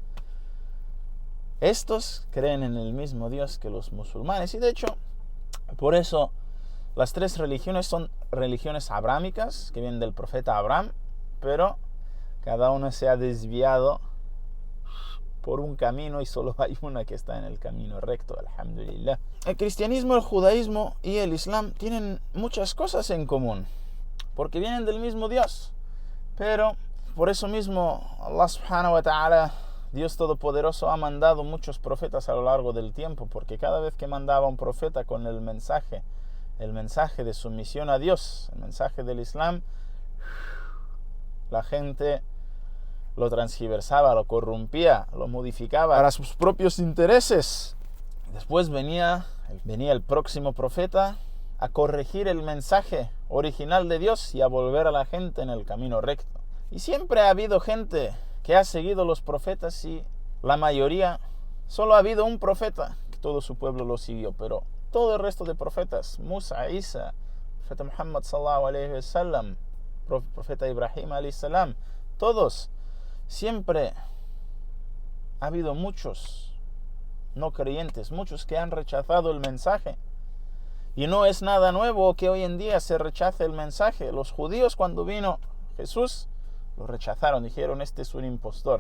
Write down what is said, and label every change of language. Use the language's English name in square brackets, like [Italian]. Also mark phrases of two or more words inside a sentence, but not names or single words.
[Spanish] Estos creen en el mismo Dios que los musulmanes, y de hecho, por eso las tres religiones son religiones abrámicas, que vienen del profeta Abraham, pero cada una se ha desviado por un camino y solo hay una que está en el camino recto, alhamdulillah. El cristianismo, el judaísmo y el islam tienen muchas cosas en común, porque vienen del mismo Dios. Pero por eso mismo Allah [Arabic] سبحانه وتعالى, [Spanish] Dios Todopoderoso, ha mandado muchos profetas a lo largo del tiempo, porque cada vez que mandaba un profeta con el mensaje de sumisión a Dios, el mensaje del Islam, la gente lo transgiversaba, lo corrompía, lo modificaba para sus propios intereses. Después venía el próximo profeta a corregir el mensaje original de Dios y a volver a la gente en el camino recto. Y siempre ha habido gente que ha seguido los profetas, y la mayoría, solo ha habido un profeta que todo su pueblo lo siguió, pero todo el resto de profetas, Musa, Isa, profeta Muhammad [Arabic] صلى الله عليه وسلم, [Spanish] profeta Ibrahim [Arabic] عليه السلام, [Spanish] todos, siempre ha habido muchos no creyentes, muchos que han rechazado el mensaje. Y no es nada nuevo que hoy en día se rechace el mensaje. Los judíos, cuando vino Jesús, lo rechazaron, dijeron: este es un impostor.